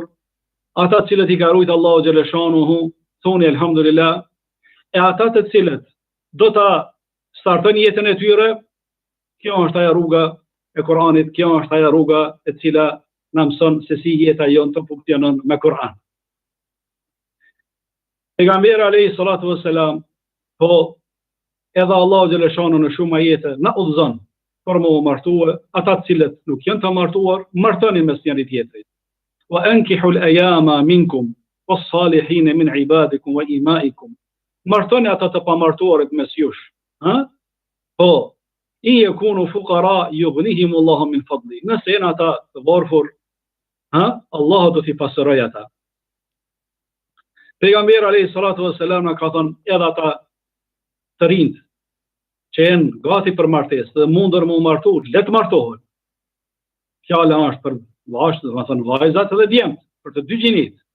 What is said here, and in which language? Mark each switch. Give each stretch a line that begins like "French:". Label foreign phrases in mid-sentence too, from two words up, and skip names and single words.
Albanian: Ata të cilët i ka rujtë Allahu xhaleshanuhu, thoni elhamdulillah, e ata të cilët do ta startojnë jetën e tyre, kjo është ajo rruga e Kuranit, kjo është ajo rruga e cila na mëson se si jeta jon të funksionon me Kur'an. Pejgamberi
Arabic: عليه الصلاة والسلام,
Albanian: po edhe Allahu xhaleshanuhu në shumë ajete na udhëzon për më martue, ata të cilët nuk janë të martuar, martoni mes njëri tjetrit.
Arabic: وأنكحوا الأيامى منكم والصالحين من عبادكم وإمائكم.
Albanian: Martoni ata të pamartuarit mes jush. Po,
Arabic: إن يكونوا فقراء يغنهم الله من فضله.
Albanian: Nëse janë ata të varfër, Allahu do t'i pasëroj ata. Pejgamberi
Arabic: عليه الصلاة والسلام
Albanian: na ka thënë edhe ata të rinj që jenë gati për martesë dhe mundër më martu, le të martohen. Fjala është për vajzat dhe djemt, për të dy gjinit.